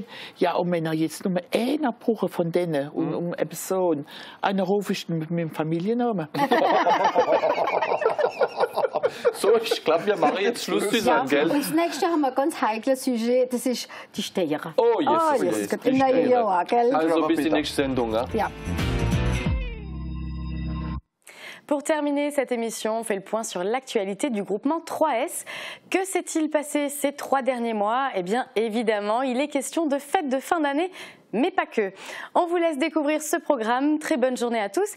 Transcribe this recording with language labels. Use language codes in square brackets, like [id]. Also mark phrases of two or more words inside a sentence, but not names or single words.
[de] Ja, und wenn er jetzt nur einer braucht von denen, um eine Person, einer rufe ich mit meinem Familiennamen. So, ich glaube, wir machen jetzt Schluss zusammen, gell? Und das nächste haben wir ein ganz heikles Sujet, das ist die Steuern. [en] Oh, yes. [de] Also bis die nächste Sendung. Ja. [fr] Pour terminer cette émission, on fait le point sur l'actualité du groupement 3S. Que s'est-il passé ces 3 derniers mois? Eh bien, évidemment, il est question de fêtes de fin d'année, mais pas que. On vous laisse découvrir ce programme. Très bonne journée à tous.